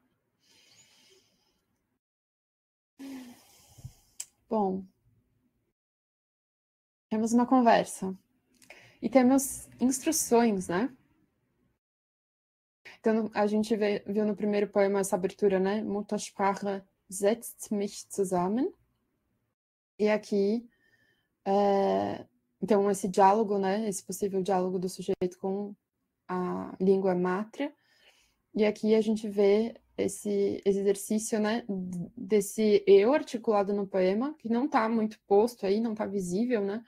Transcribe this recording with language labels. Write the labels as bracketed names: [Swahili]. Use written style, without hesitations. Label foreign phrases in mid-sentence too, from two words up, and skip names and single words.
[Portuguese] Bom, temos uma conversa e temos instruções, né? Então, a gente viu no primeiro poema essa abertura, né? [German] Muttersprache setzt mich zusammen. [Portuguese] E aqui, então, esse diálogo, né? Esse possível diálogo do sujeito com a língua mátria. E aqui a gente vê esse exercício, né? Desse eu articulado no poema, que não está muito posto aí, não está visível, né?